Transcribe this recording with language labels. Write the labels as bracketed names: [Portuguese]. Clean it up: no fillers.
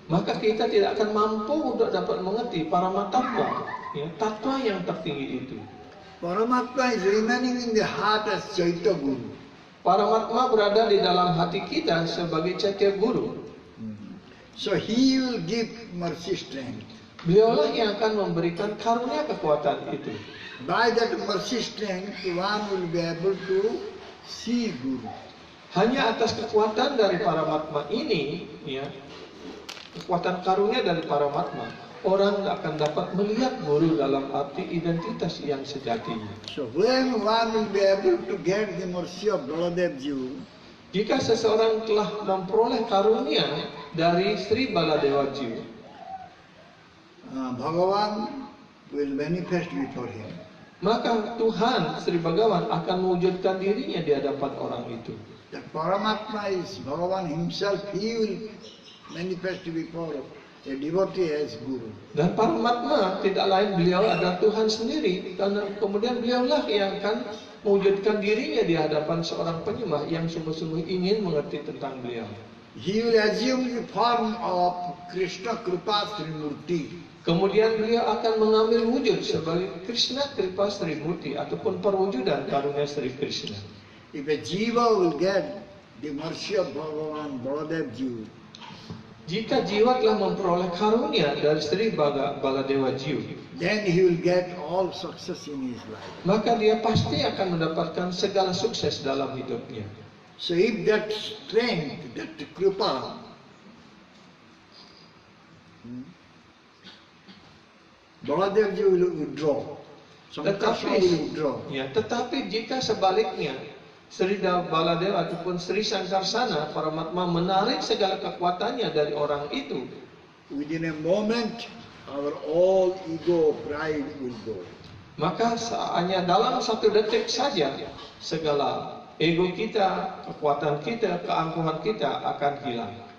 [Indonesian] Maka kita tidak akan mampu untuk dapat mengerti Paramatma, ya, tatwa yang tertinggi itu. [English] Paramatma is remaining in the heart as Chaitya Guru. [Indonesian] Paramatma berada di dalam hati kita sebagai Chaitya Guru. [English] So he will give mercy strength. [Indonesian] Beliaulah yang akan memberikan karunia kekuatan itu. [English] By that mercy strength, one will be able to see Guru. [Indonesian] Hanya atas kekuatan dari Paramatma ini, ya, kekuatan karunia dari Paramatma, orang akan dapat melihat Guru dalam arti identitas yang sejatinya. [English] So when one will be able to get the mercy of Baladev Ji, [Indonesian] Jika seseorang telah memperoleh karunia dari Sri Baladewa Ji, [English] Bhagavan will manifest before him. [Indonesian] maka Tuhan Sri Bhagavan akan mewujudkan dirinya di hadapan orang itu. [English] That Paramatma is Bhagavan himself, he will manifest before a devotee as Guru. [Indonesian] Dan Paramatma tidak lain, beliau adalah Tuhan sendiri, dan kemudian beliaulah yang akan mewujudkan dirinya di hadapan seorang penyembah yang sungguh-sungguh ingin mengerti tentang beliau. [English] He will assume the form of Krishna Kripa Sri Murti. [Indonesian] Kemudian beliau akan mengambil wujud sebagai Krishna Kripa Sri Murti ataupun perwujudan karunia Sri Krishna. [English] If a jiva will get the mercy of Bhagavan Baladev Ji, [Indonesian] Jika jiwa telah memperoleh karunia dari Sri Baladewa Ji, [English] then he will get all success in his life. [Indonesian] maka dia pasti akan mendapatkan segala sukses dalam hidupnya. [English] So if that strength, that kripa, Baladev Ji will withdraw. Sankarsana will withdraw. [Indonesian] Tetapi jika sebaliknya Sri Baladewa ataupun Sri Sankarsana Paramatma menarik segala kekuatannya dari orang itu, [English] Within a moment, our all ego, pride will go. [Indonesian] maka hanya dalam satu detik saja segala ego kita, kekuatan kita, keangkuhan kita akan hilang.